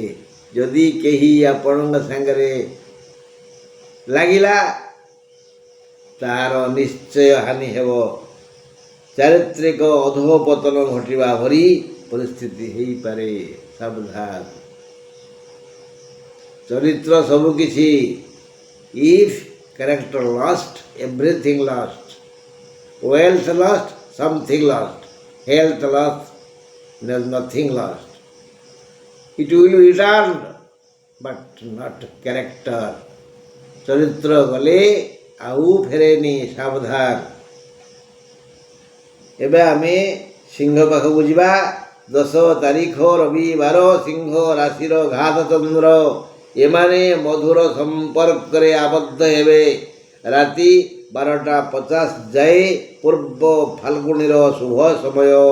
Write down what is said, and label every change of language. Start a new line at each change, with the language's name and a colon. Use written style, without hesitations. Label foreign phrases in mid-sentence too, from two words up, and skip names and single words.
Odia: ଯଦି କେହି ଆପଣଙ୍କ ସାଙ୍ଗରେ ଲାଗିଲା ତାହାର ନିଶ୍ଚୟ ହାନି ହେବ, ଚାରିତ୍ରିକ ଅଧୋପତନ ଘଟିବା ଭଳି ପରିସ୍ଥିତି ହେଇପାରେ, ସାବଧାନ। ଚରିତ୍ର ସବୁକିଛି।
English: If character lost everything lost, wealth lost something lost, health lost there is nothing lost. It will return but not character.
Odia: ଚରିତ୍ର ଗଲେ ଆଉ ଫେରେନି, ସାବଧାନ। ଏବେ ଆମେ ସିଂହ ପାଖକୁ ଯିବା। 10 ତାରିଖ ରବିବାର, ସିଂହ ରାଶିର ଘାତ ଚନ୍ଦ୍ର। ଏମାନେ ମଧୁର ସମ୍ପର୍କରେ ଆବଦ୍ଧ ହେବେ ରାତି 12ଟା 50 ଯାଏ, ପୂର୍ବ ଫାଲ୍ଗୁଣୀର ଶୁଭ ସମୟ।